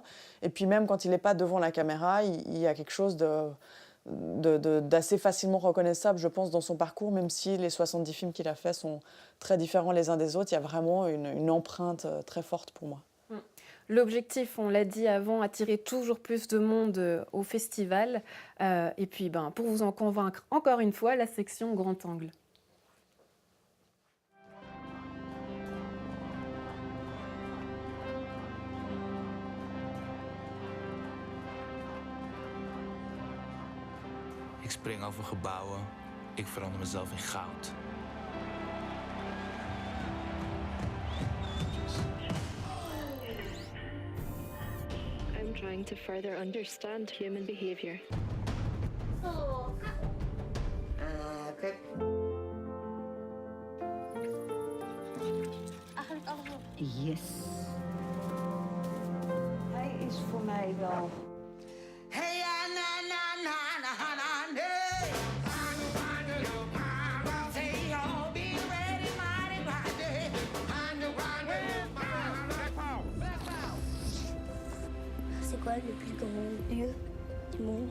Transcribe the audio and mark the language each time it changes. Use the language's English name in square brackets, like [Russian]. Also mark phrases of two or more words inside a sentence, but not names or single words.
[French] Et puis même quand il n'est pas devant la caméra, il y a quelque chose d'assez facilement reconnaissable, je pense, dans son parcours, même si les 70 films qu'il a faits sont très différents les uns des autres. Il y a vraiment une empreinte très forte pour moi. L'objectif, on l'a dit avant, attirer toujours plus de monde au festival. Et puis, pour vous en convaincre, encore une fois, la section Grand Angle. [Dutch] Ik spring over gebouwen, ik verander mezelf in goud. [English] I'm trying to further understand human behavior. Yes. [Dutch] Hij is voor mij wel. [French] C'est quoi le plus grand lieu du monde?